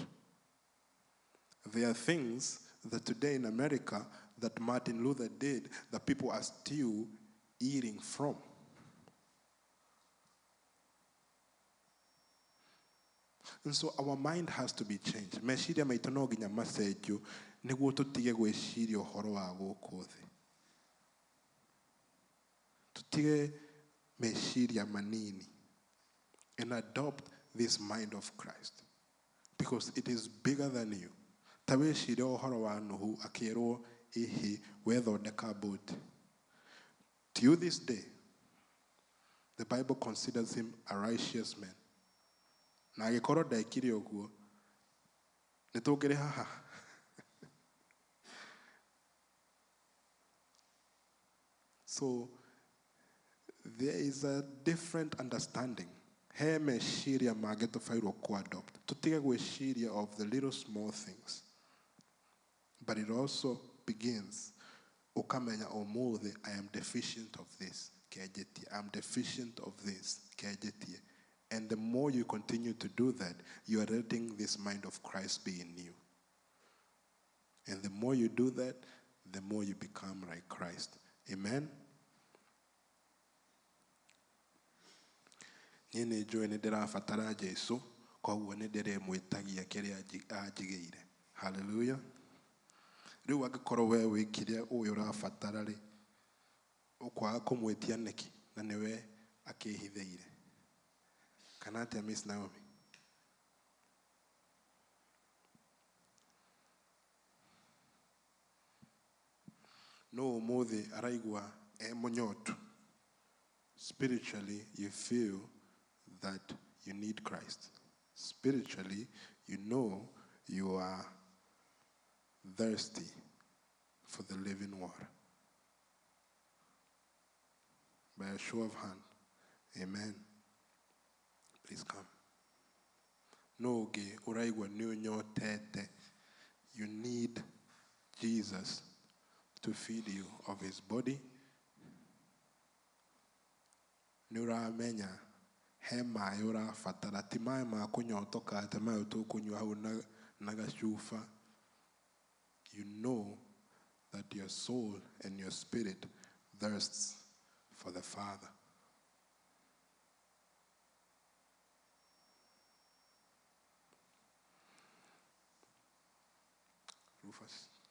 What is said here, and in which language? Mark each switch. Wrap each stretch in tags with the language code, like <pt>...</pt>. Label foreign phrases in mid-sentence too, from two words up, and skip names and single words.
<en>There are things that today in America that Martin Luther did that people are still eating from. And so our mind has to be changed.</en> <ki>Meciria maitũ no nginya macenjio nĩguo tũtige gwĩciria ũhoro wa gũkũ thĩ. Tũtige meciria manini</ki> <en>and adopt this mind of Christ because it is bigger than you.</en> <ki>Ta wĩciria ũhoro wa Nuhu akĩrwo ihi wethondeka boat.</ki> <en>To you this day, the Bible considers him a righteous man.</en> <ki>Na agĩkorwo ndaikire ũguo nĩ tũngĩrĩ haha.</ki> <en>So there is a different understanding.</en> <ki>He meciria mangĩ tũbairwo kũ-adopt. Tũtige gwĩciria</ki> <en>of the little small things. But it also begins,</en> <ki>ũkamenya ũmũthĩ</ki> <en>I am deficient of this, kenjetie. I am deficient of this, kenjetie. And the more you continue to do that, you are letting this mind of Christ be in you. And the more you do that, the more you become like Christ. Amen?</en> <ki>Niĩ nĩ njũĩ nĩ ndĩrabatara Jesũ, koguo nĩ ndĩrĩmwĩtagia kĩrĩa anjigĩire. Hallelujah. Rĩu angĩkorwo we wĩ kĩrĩa ũyũ ũrabatara rĩ, ũkwaga kũmwĩtia nĩkĩ na nĩwe akĩhithĩire. Kana atĩa Miss Naomi? No ũmũthĩ araigua mũnyotu.</ki> <en>Spiritually, you feel that you need Christ. Spiritually, you know you are thirsty for the living water. By a show of hand, amen. Please come.</en> <ki>No, uraigwa niunyotete.</ki> <en>You need Jesus to feed you of his body.</en> <ki>Niuramenya he maĩ ũrabatara ti maĩ ma kũnyotoka atĩ maĩ tũkũnyua hau na gacuba.</ki> <en>You know that your soul and your spirit thirsts for the Father. Rufus.</en>